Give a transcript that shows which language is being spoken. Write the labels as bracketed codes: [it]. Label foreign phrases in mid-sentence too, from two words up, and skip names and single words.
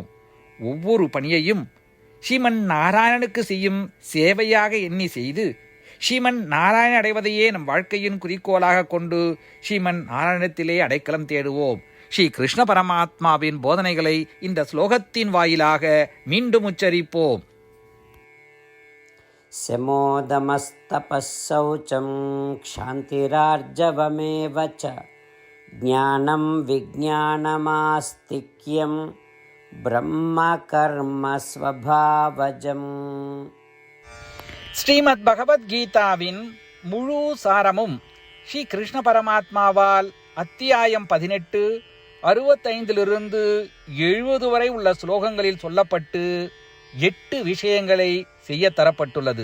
[ta] ஒவ்வொரு பணியையும் ஸ்ரீமன் நாராயணனுக்கு செய்யும் சேவையாக எண்ணி செய்து ஸ்ரீமன் நாராயணன் அடைவதையே நம் வாழ்க்கையின் குறிக்கோளாக கொண்டு ஸ்ரீமன் நாராயணத்திலே அடைக்கலம் தேடுவோம். ஸ்ரீ கிருஷ்ண பரமாத்மாவின் போதனைகளை இந்த ஸ்லோகத்தின் வாயிலாக மீண்டும் உச்சரிப்போம். [sa] शमोदमस्तपःशौचं क्षान्तिरार्जवमेव च ज्ञानं विज्ञानमास्तिक्यं ब्रह्मकर्म स्वभावजम्. [ta] ஸ்ரீமத் பகவத்கீதாவின் முழு சாரமும் ஸ்ரீ கிருஷ்ண பரமாத்மாவால் அத்தியாயம் 18 65 70 வரை உள்ள ஸ்லோகங்களில் சொல்லப்பட்டு 8 விஷயங்களை செய்ய தரப்பட்டுள்ளது.